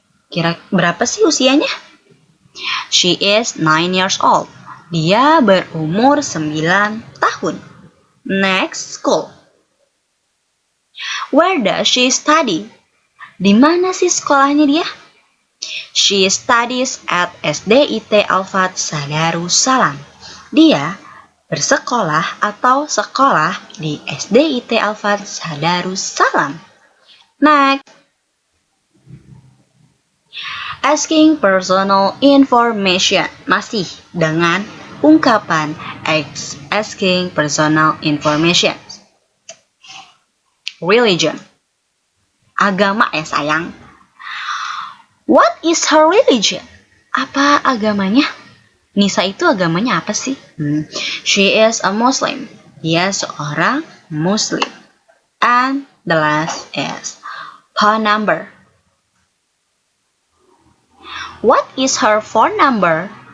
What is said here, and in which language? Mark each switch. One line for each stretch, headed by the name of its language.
Indonesian: Kira berapa sih usianya?
English: She is 9 years old.
Indonesian: Dia berumur 9 tahun.
English: Next, school. Where does she study?
Indonesian: Di mana sih sekolahnya dia?
English: She studies at SDIT Al-Fat Sadarussalam.
Indonesian: Dia bersekolah atau sekolah di SDIT Al-Fat Sadarussalam.
English: Next. Asking personal information.
Indonesian: Masih dengan ungkapan
English: asking personal information. Religion.
Indonesian: Agama ya sayang.
English: What is her religion?
Indonesian: Apa agamanya? Nisa itu agamanya apa sih?
English: She is a Muslim.
Indonesian: Dia seorang Muslim.
English: And the last is phone number. What is her phone number?